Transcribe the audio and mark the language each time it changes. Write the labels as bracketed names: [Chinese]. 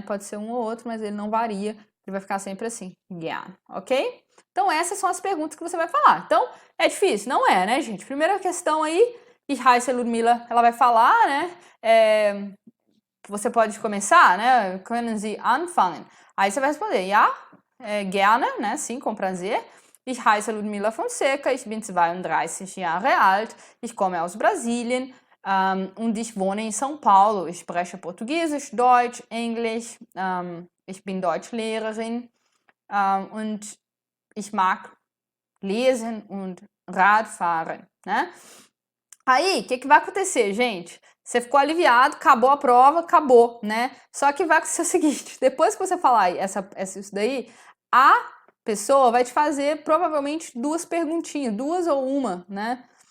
[Portuguese] Pode ser um ou outro, mas ele não varia. Ele vai ficar sempre assim, gern, ok? Então, essas são as perguntas que você vai falar. Então, é difícil? Não é, né, gente? Primeira questão aí, [German] ich heiße Ludmila, [Portuguese] ela vai falar, né? Você pode começar, né? [German] Können Sie anfangen? [Portuguese] Aí você vai responder, [German] ja, gerne, [Portuguese] né? Sim, com prazer. [German] Ich heiße Ludmila Fonseca, ich bin 32 Jahre alt, ich komme aus Brasilien und ich wohne in São Paulo. Ich spreche Portugiesisch, Deutsch, Englisch, ich bin Deutschlehrerin und ich mag lesen und Radfahren, né? [Portuguese] Aí, o que vai acontecer, gente? Você ficou aliviado, acabou a prova, acabou, né? Só que vai acontecer o seguinte, depois que você falar isso daí, a pessoa vai te fazer provavelmente 2 perguntinhas, 2 ou uma, né?